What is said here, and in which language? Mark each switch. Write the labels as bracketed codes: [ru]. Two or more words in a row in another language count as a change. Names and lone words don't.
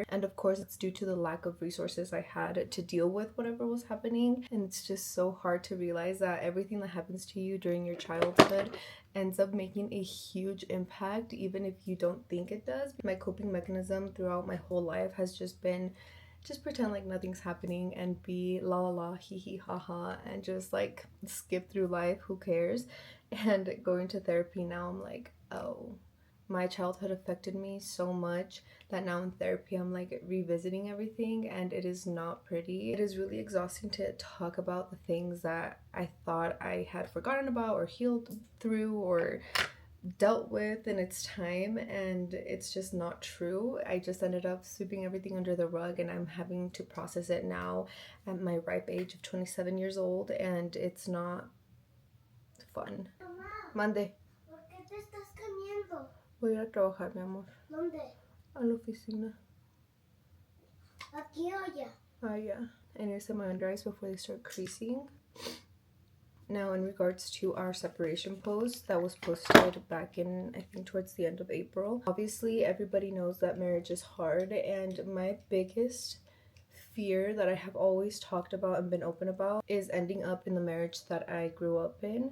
[en] And of course, it's due to the lack of resources I had to deal with whatever was happening, and it's just so hard to realize that everything that happens to you during your childhood ends up making a huge impact even if you don't think it does. My coping mechanism throughout my whole life has just been just pretend like nothing's happening and be la la la, hee hee ha ha, and just like skip through life, who cares. And going to therapy now, I'm like, oh, my childhood affected me so much that now in therapy I'm like revisiting everything, and it is not pretty. It is really exhausting to talk about the things that I thought I had forgotten about or healed through or dealt with in its time, and it's just not true. I just ended up sweeping everything under the rug, and I'm having to process it now at my ripe age of 27 years old, and it's not fun. [es] Mande. ¿Por qué te estás cambiando? Voy a ir a trabajar, mi amor. ¿Dónde? A la oficina. Aquí o allá. [en] Yeah. I need to set my under eyes before they start creasing. Now, in regards to our separation post that was posted back in, I think, towards the end of April, obviously everybody knows that marriage is hard, and my biggest fear that I have always talked about and been open about is ending up in the marriage that I grew up in.